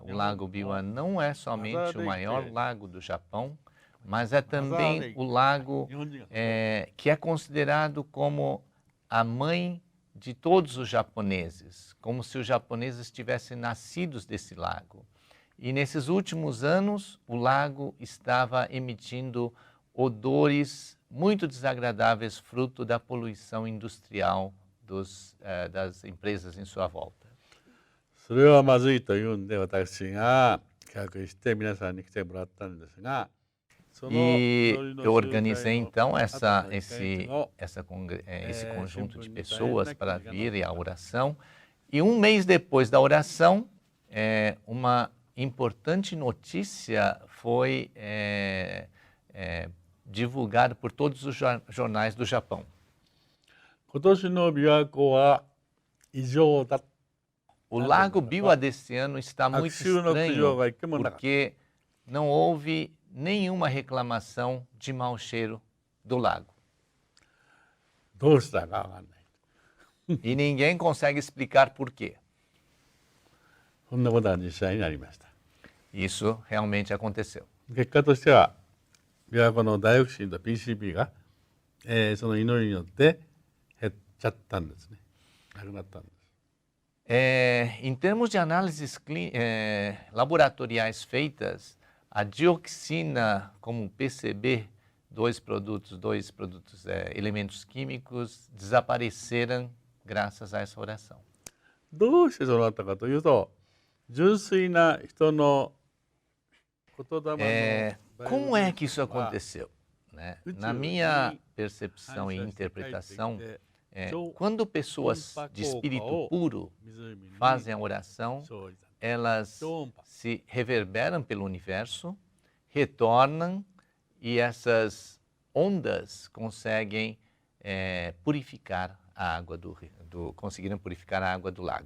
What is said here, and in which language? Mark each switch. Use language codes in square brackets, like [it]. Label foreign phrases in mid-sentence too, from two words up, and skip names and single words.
[pt] O Lago Biwa não é somente o maior lago do Japão, mas é também o lago que é considerado como a mãe de todos os japoneses, como se os japoneses tivessem nascidos desse lago. E nesses últimos anos, o lago estava emitindo odores muito desagradáveis, fruto da poluição industrial das empresas em sua volta. [ja] それはまずいというんで私が企画して皆さんに来てもらったんですが、 [pt] E eu organizei então esse conjunto de pessoas para vir à oração. E um mês depois da oração, uma importante notícia foi divulgada por todos os jornais do Japão. [ja] 今年の琵琶湖は異常だ。 [pt] O Lago Biwa desse ano está muito estranho porque não houve nenhuma reclamação de mau cheiro do lago. [ja] どうしたかわかんない。 [pt] E ninguém consegue explicar por quê. [ja] こんなことは実際になりました。 [pt] Isso realmente aconteceu. [ja] 結果としては、琵琶湖のダイオキシンと PCB が、その祈りによって減っちゃったんですね。なくなったんです。 [pt] Em termos de análises laboratoriais feitas, a dioxina como PCB, dois produtos elementos químicos, desapareceram graças a essa oração. [ja] どうしてそうなったかというと、純粋な人の言霊の [pt] Como é que isso aconteceu? Né? Na minha percepção e interpretação, quando pessoas de espírito puro fazem a oração, elas se reverberam pelo universo, retornam e essas ondas conseguem purificar a água conseguiram purificar a água do lago.